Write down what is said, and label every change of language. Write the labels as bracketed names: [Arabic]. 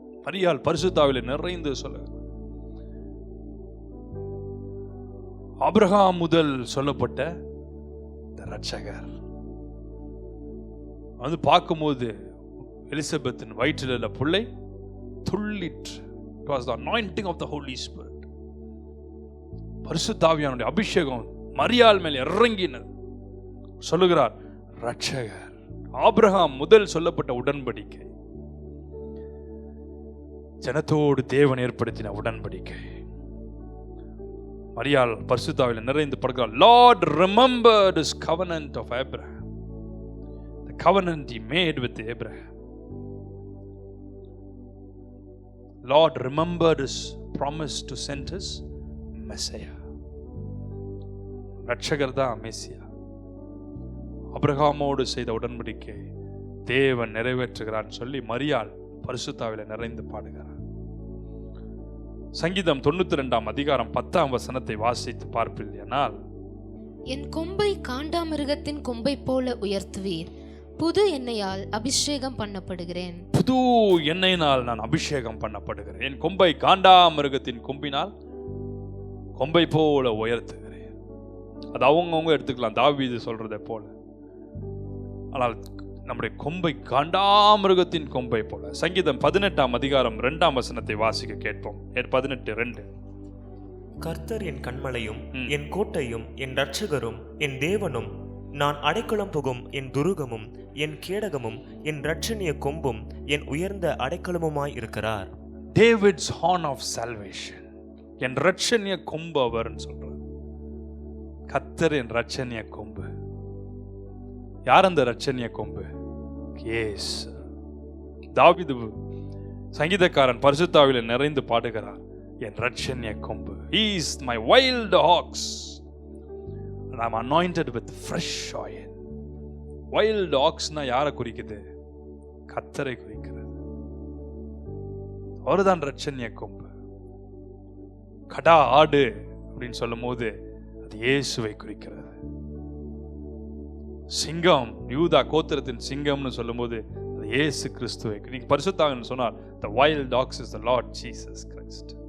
[Tamil] மரியாள் பரிசுத்தாவில் நிறைந்து சொல்லுகிறார். ஆபிரகாம் சொல்லப்பட்ட இரட்சகர் வந்து பார்க்கும்போது எலிசபெத்தின் வயிற்றில் உள்ள பிள்ளை துள்ளிற்று. [English] It was the anointing of the Holy Spirit. [Tamil] பரிசுத்த ஆவியானுடைய அபிஷேகம் மரியாள் மேல் இறங்கினது. சொல்லுகிறார் இரட்சகர். ஆபிரகாம் சொல்லப்பட்ட உடன்படிக்கை, ஜனத்தோடு தேவன் ஏற்படுத்தின உடன்படிக்கை. மரியாள் பரிசுத்தாவில நிறைந்து படுகிறார். [English] Lord remembered his covenant of Abraham, the covenant he made with Abraham. Lord remembered his promise to send his Messiah. [Tamil] ரட்சகர் தான் மெசியா. ஆபிரகாமோடு செய்த உடன்படிக்கை தேவன் நிறைவேற்றுகிறான் சொல்லி மரியாள் பரிசுத்தாவில நிறைந்து பாடுகிறார். சங்கீதம் 92 அதிகாரம் 10 வசனத்தை வாசித்து பார்ப்பீர்களானால், என் கொம்பை காண்டாமிருகத்தின் கொம்பை போல உயர்த்துவீர், புது எண்ணெயால் அபிஷேகம் பண்ணப்படுகிறேன். புது எண்ணெயினால் நான் அபிஷேகம் பண்ணப்படுகிறேன். என் கொம்பை காண்டாமிருகத்தின் கொம்பினால் கொம்பை போல உயர்த்துகிறேன். அது அவங்கவுங்க எடுத்துக்கலாம், தாவீது சொல்றதை போல. ஆனால் நம்முடைய கொம்பை காண்டாமிருகத்தின் கொம்பை போல. சங்கீதம் 18 அதிகாரம் 2 வசனத்தை வாசிக்க கேட்போம். 18:2. கர்த்தர் என் கன்மலையும் என் கோட்டையும் என் இரட்சகரும் என் தேவனும், நான் அடைக்கலம் புகும் என் துருகமும் என் கேடகமும் என் இரட்சணிய கொம்பும் என் உயர்ந்த அடைக்கலமுமாய் இருக்கிறார். [English] David's horn of salvation. [Tamil] என் இரட்சணிய கொம்பு அவர்னு சொல்றார். கர்த்தர் என் இரட்சணிய கொம்பு. யார் அந்த இரட்சணிய கொம்பு? இயேசு. தாவீது சங்கீதக்காரன் பரிசுத்தாவிலே நிறைந்து பாடுகிறார், என் ரட்சண்ய கொம்பு. [English] He is my wild ox and I'm anointed with fresh oil. [Tamil] Wild oxனா யாரை குறிக்குது? கர்த்தரை குறிக்கிறது. அவர்தான் ரட்சண்ய கொம்பு. கடா ஆடு அப்படின்னு சொல்லும் போது அது இயேசுவை குறிக்கிறது. சிங்கம், யூதா கோத்திரத்தின் சிங்கம்னு சொல்லும் போது அது இயேசு கிறிஸ்துவை. நீங்க பரிசுத்தாவின்னு சொன்னார், [English] the wild ox is the Lord Jesus Christ.